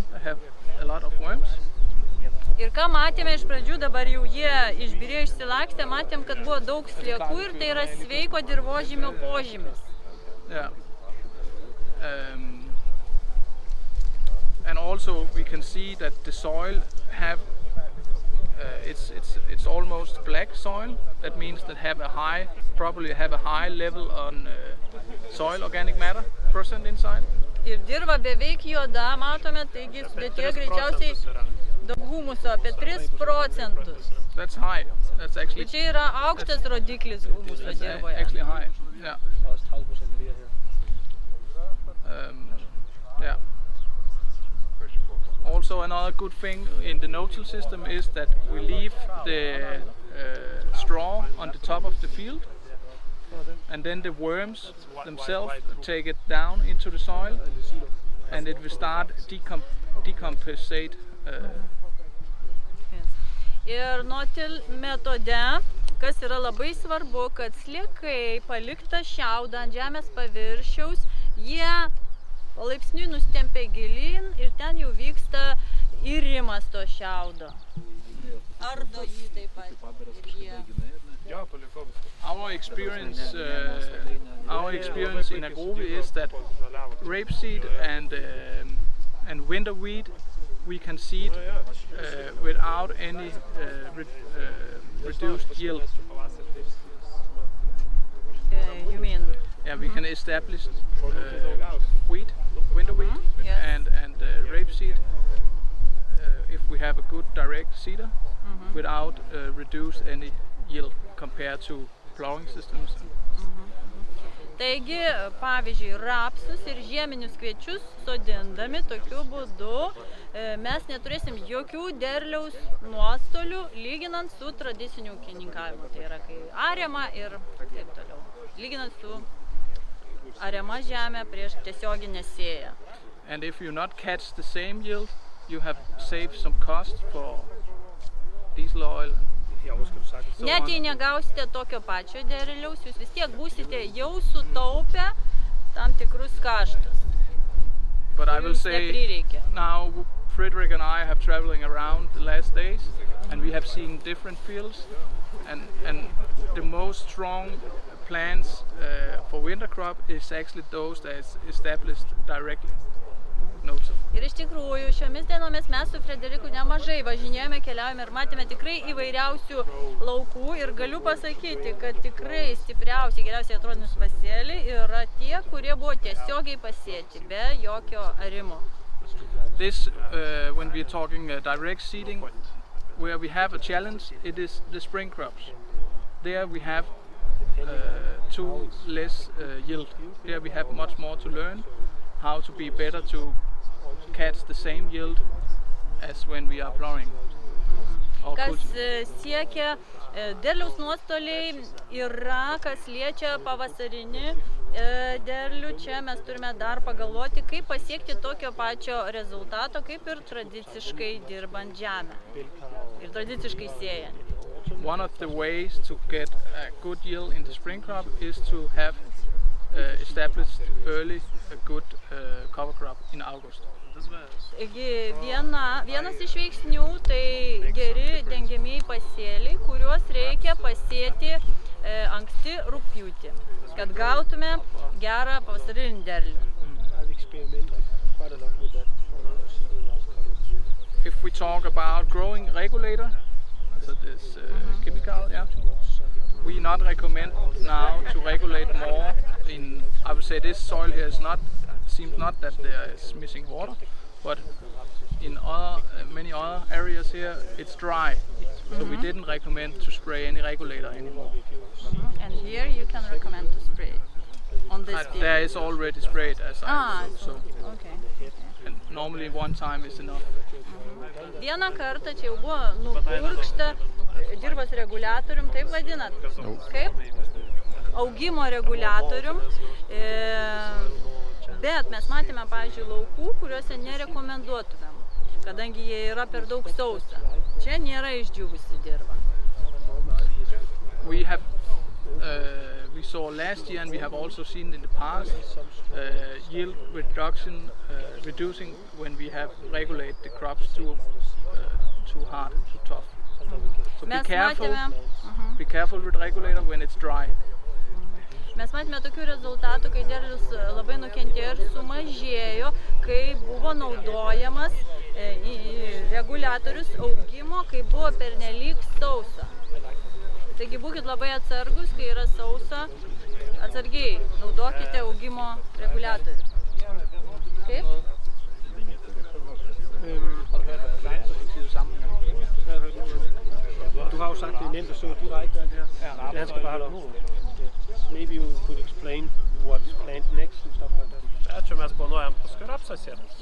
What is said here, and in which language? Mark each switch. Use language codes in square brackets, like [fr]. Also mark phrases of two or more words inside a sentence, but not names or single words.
[en] I have a lot of worms. [lt] Ir ką matėme iš pradžių, dabar jau jie išbyrėjo, išsilakstė, matėm, kad buvo daug sliekų ir tai yra sveiko dirvožemio požymis. [en] Yeah. And also we can see that the soil have it's almost black soil. That means that probably have a high level on soil organic matter % inside. [lt] Ir dirva beveik juoda, matome, taigi sudėtyje greičiausiai daug humuso, apie 3%. [en] That's high. That's actually. [lt] Ir čia yra aukštas rodiklis humuso dirvoje. [en] Actually high. Yeah. Yeah. Also, another good thing in the no-till system is that we leave the straw on the top of the field, and then the worms themselves take it down into the soil, and it will start decompensate. [lt] Ir no-till metode, kas yra labai svarbu, kad sliekai paliktą šiaudą ant žemės paviršiaus, jie palaipsniui nustempia gilyn ir ten jau vyksta irimas to šiaudo. Ardo jį taip pat ir jie. [en] Our experience in Arba is that rapeseed and winter wheat we can seed without any reduced yield. You mean? Yeah, we can establish wheat, winter wheat, Yes. and rapeseed if we have a good direct seeder without reduce any yield compared to plowing systems. [lt] Taigi, pavyzdžiui, rapsus ir žieminius kviečius sodindami tokiu būdu mes neturėsim jokių derliaus nuostolių lyginant su tradiciniu ūkininkavimu. Tai yra, kai ariama ir taip toliau. Lyginant su ariama žemė prieš tiesioginę sėją. [en] And if you not catch the same yield, you have saved some cost for diesel oil. [lt] Net jei negausite tokio pačio derliaus, jūs vis tiek būsite jau sutaupę tam tikrus kaštus. [en] But I will say now Frederick and I have traveling around the last days, and we have seen different fields, and the most strong plants for winter crop is actually those that is established directly. [lt] Ir iš tikrųjų, šiomis dienomis mes su Frederiku nemažai važinėjome, keliaujame ir matėme tikrai įvairiausių laukų ir galiu pasakyti, kad tikrai stipriausiai, geriausiai atrodinus pasėliai yra tie, kurie buvo tiesiogiai pasėti, be jokio arimo. [en] This, when we are talking direct seeding, where we have a challenge, it is the spring crops. There we have too less yield. There we have much more to learn how to be better to catch the same yield as when we are plowing. [lt] Kas siekia derliaus nuostoliai yra, kas liečia pavasarinį derlių, čia mes turime dar pagalvoti, kaip pasiekti tokio pačio rezultato, kaip ir tradiciškai dirbant žemę ir tradiciškai siejant. [en] One of the ways to get a good yield in the spring crop is to have established early a good cover crop in August. [lt] Vienas iš veiksnių tai geri dengiamieji pasėliai, kuriuos reikia pasėti anksti rugpjūtį, kad gautume gerą pavasarinį derlių. [en] If we talk about growing regulator, so this chemical, yeah, we not recommend now to regulate more in, I would say this soil here is not, seems not that there is missing water, but in many other areas here it's dry, so we didn't recommend to spray any regulator anymore. And here you can recommend to spray on this field. There is already sprayed, as I know, so okay. and normally one time is enough. [lt] Vieną kartą čia jau buvo nupurkšta dirvos reguliatorium, taip vadinat? Kaip? Augimo reguliatorium. Bet mes matėme, pavyzdžiui, laukų, kuriuose nerekomenduotumėm, kadangi jie yra per daug sausa. Čia nėra išdžiūvusi dirva. [en] We saw last year and we have also seen in the past yield reduction reducing when we have regulated the crops too hard, too tough. So be careful with regulator when it's dry. [lt] Mes matėme tokių rezultatų, kai derlius labai nukentėjo ir sumažėjo, kai buvo naudojamas reguliatorius augimo, kai buvo pernelyg sausa. Taigi būkit labai atsargus, kai yra sausa, atsargiai naudokite augimo reguliatorių. Kaip? [da] Du har jo sagt, det er nemt at så direkte alt her. Det han skal bare holde op. [en] Maybe you could explain what's planned next and stuff like that. [lt] Ačiū, mes planuojam paskui rapsą sėti.